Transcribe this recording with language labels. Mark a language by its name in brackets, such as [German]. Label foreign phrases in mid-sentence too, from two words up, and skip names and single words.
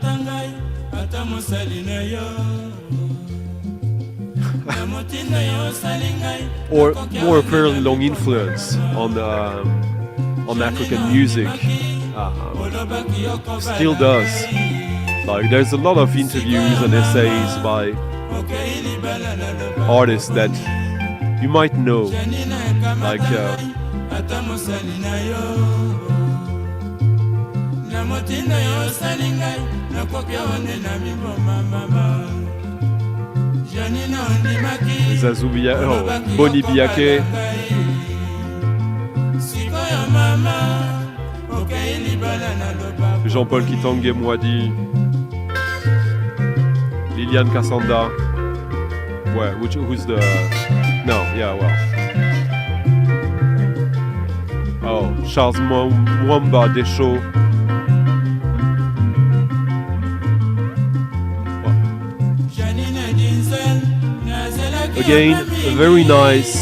[English] Or more a fairly long influence on African music. Still does. Like, there's a lot of interviews and essays by artists that you might know, like Zazubia, Boni Biake, Jean-Paul Kitangé Mwadi, Liliane Kassanda. Where? Who's the? No, yeah, well. Oh, Charles Mwamba Deschaux. Again, very nice.